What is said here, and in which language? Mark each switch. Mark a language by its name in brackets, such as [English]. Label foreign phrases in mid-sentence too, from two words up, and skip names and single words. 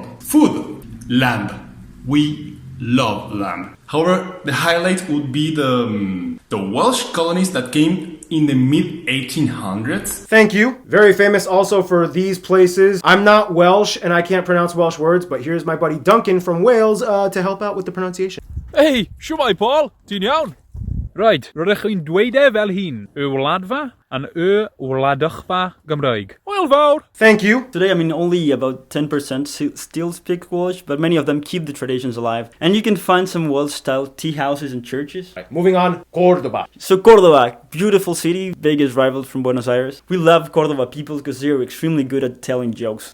[English] Food, land. We love land. However, the highlight would be the Welsh colonies that came in the mid-1800s. Thank you. Very famous also for these places. I'm not Welsh and I can't pronounce Welsh words, but here's my buddy Duncan from Wales to help out with the pronunciation. [Welsh] Hey, shwmai Paul, ti'n iawn? Right, rydych chi'n dweud e fel hyn, y wladfa and y wladychfa Gymraeg. Hwyl fawr! [English] Thank you. Today, I mean, only about 10% still speak Welsh, but many of them keep the traditions alive. And you can find some Welsh-style tea houses and churches. Right, moving on, Cordoba. So Cordoba, beautiful city, biggest rival from Buenos Aires. We love Cordoba people because they're extremely good at telling jokes.